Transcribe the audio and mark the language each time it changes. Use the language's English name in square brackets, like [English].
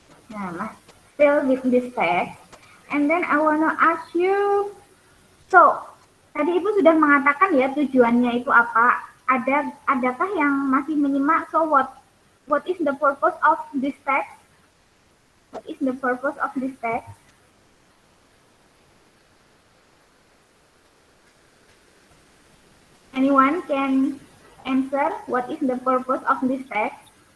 [English] Nah, still with this text. And then I wanna ask you, so [Indonesian] tadi Ibu sudah mengatakan ya tujuannya itu apa? Adakah yang masih menyimak? [English] So what is the purpose of this text? What is the purpose of this text? Anyone can answer what is the purpose of this text?